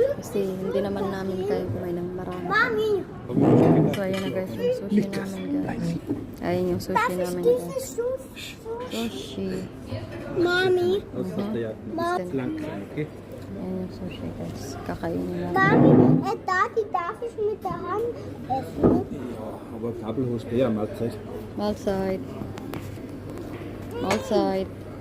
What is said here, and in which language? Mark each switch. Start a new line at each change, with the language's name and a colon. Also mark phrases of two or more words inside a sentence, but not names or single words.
Filipino: Kasi hindi naman namin kaya kumain ng marami. So, ayan na guys yung sushi namin guys. Ayan yung sushi namin guys. Sushi. Mami. Ayan yung sushi guys. Kakainin namin. Mami,
German: darf ich mit der Hand essen? Aber Kabelhost eher Mahlzeit. Mahlzeit. Mahlzeit.